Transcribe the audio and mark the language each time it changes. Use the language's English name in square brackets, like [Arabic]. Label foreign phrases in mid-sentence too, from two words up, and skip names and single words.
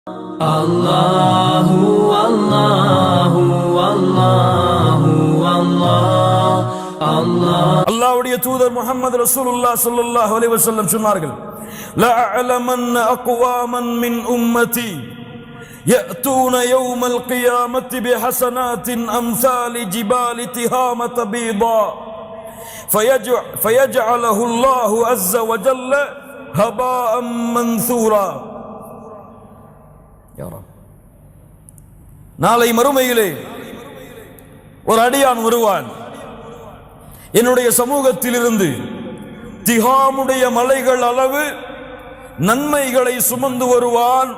[Arabic] الله الله الله الله الله [Tamil] அல்லாஹ்வுடைய தூதர் முஹம்மது [Arabic] رسول الله صلى الله عليه وسلم சொன்னார்கள், لأعلمن أقواما من أمتي يأتون يوم القيامة بحسنات أمثال جبال تهامة بيضاء فيجعله الله عز وجل هباء منثورا. [Tamil] நாளை மறுமையிலே ஒரு அடியான் வருவான். என்னுடைய சமூகத்திலிருந்து திஹாமுடைய மலைகள் அளவு நன்மைகளை சுமந்து வருவான்.